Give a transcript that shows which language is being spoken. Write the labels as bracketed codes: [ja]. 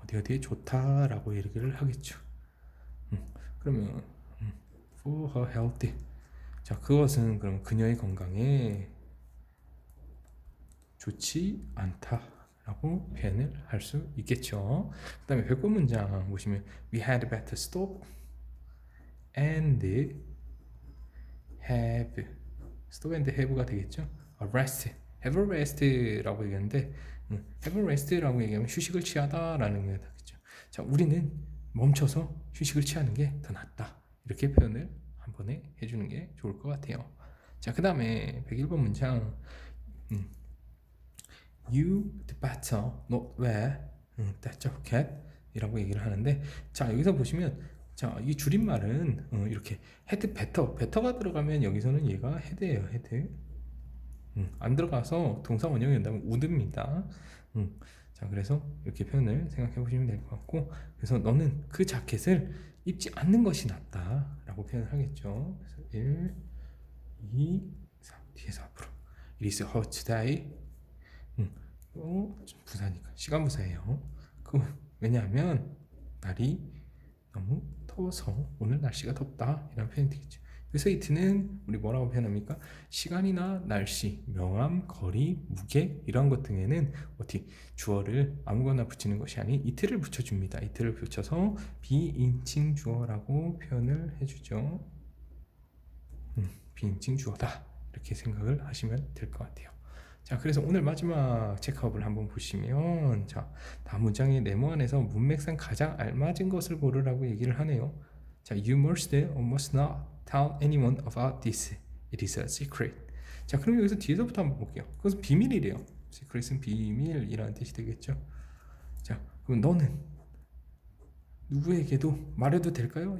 [ko] 어디에 좋다라고 얘기를 하겠죠. 그러면 [en] for her health, [ko] 자, 그것은 그럼 그녀의 건강에 좋지 않다라고 표현을 할 수 있겠죠. 그 다음에 100번 문장 보시면 [en] we had better stop and have stop and have가 [ko] 되겠죠. rest, [en] have a rest라고 [ko] 얘기하는데 have a rest라고 얘기하면 휴식을 취하다라는 게 되겠죠. 자, 우리는 멈춰서 휴식을 취하는 게 더 낫다. 이렇게 표현을 한 번에 해주는 게 좋을 것 같아요. 자, 그 다음에 101번 문장 [en] You'd better not wear that jacket [ko] 이라고 얘기를 하는데, 자, 여기서 보시면 자, 이 줄임말은 이렇게 [en] head better가 [ko] 들어가면 여기서는 얘가 head예요. [en] head. [ko] 안 들어가서 동사 원형이 된다면 would입니다. 자, 그래서 이렇게 표현을 생각해 보시면 될 것 같고, 그래서 너는 그 자켓을 입지 않는 것이 낫다 라고 표현을 하겠죠. 그래서 1, 2, 3 뒤에서 앞으로 [en] It is hot today. [ko] 부사니까 시간 부사예요. 왜냐하면 날이 너무 더워서 오늘 날씨가 덥다 이런 표현이 되겠죠. 그래서 it는 우리 뭐라고 표현합니까? 시간이나 날씨, 명암, 거리, 무게 이런 것 등에는 어떻게 주어를 아무거나 붙이는 것이 아닌 it를 붙여줍니다. it를 붙여서 비인칭 주어라고 표현을 해주죠. 비인칭 주어다 이렇게 생각을 하시면 될 것 같아요. 자, 그래서 오늘 마지막 체크업을 한번 보시면, 자, 다음 문장의 네모 안에서 문맥상 가장 알맞은 것을 고르라고 얘기를 하네요. 자, [en] you must or must not tell anyone about this. It is a secret. [ko] 자, 그럼 여기서 뒤에서부터 한번 볼게요. 그것은 비밀이래요. secret은 비밀이라는 뜻이 되겠죠. 자, 그럼 너는 누구에게도 말해도 될까요?